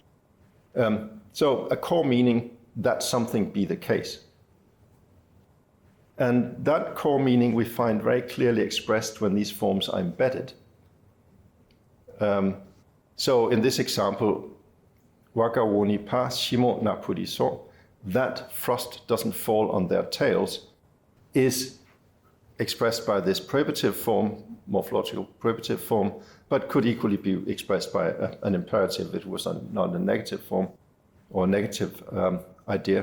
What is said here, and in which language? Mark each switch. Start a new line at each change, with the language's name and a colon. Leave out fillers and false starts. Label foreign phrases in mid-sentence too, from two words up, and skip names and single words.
English: So a core meaning, that something be the case. And that core meaning we find very clearly expressed when these forms are embedded. So in this example,
Japanese: 我が尾には霜な降りそ,
English: that frost doesn't fall on their tails, is expressed by this privative form, morphological privative form, but could equally be expressed by an imperative if it was not a negative form or a negative idea.